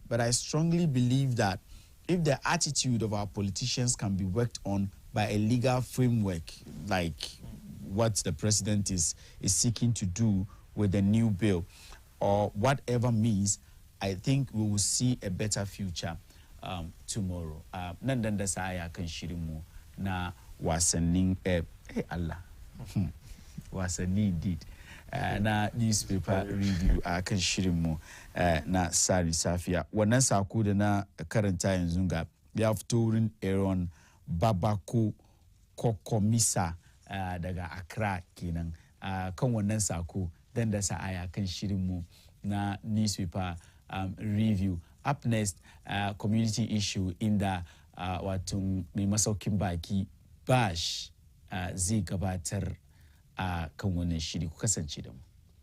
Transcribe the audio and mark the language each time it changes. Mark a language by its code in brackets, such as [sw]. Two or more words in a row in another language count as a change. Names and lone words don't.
[en] But I strongly believe that if the attitude of our politicians can be worked on by a legal framework, like what the president is seeking to do with the new bill, or whatever means, I think we will see a better future tomorrow. [ha] Nan dan da saya kan shirin mu na wasannin Allah. Wasanni indeed. Na [en] newspaper review [ha] a kan shirin mu na Tsarin Safiya. Wannan sako da na karanta yanzu ga ya fito wurin Aaron Babako Kokomisa daga Accra kenan. Kan wannan sako dan da saya kan shirin mu na [en] newspaper review. Up next, community issue [ha] inda wato mai masaukin baki Bash zai gabatar kan wannan shiri ku kasance da mu.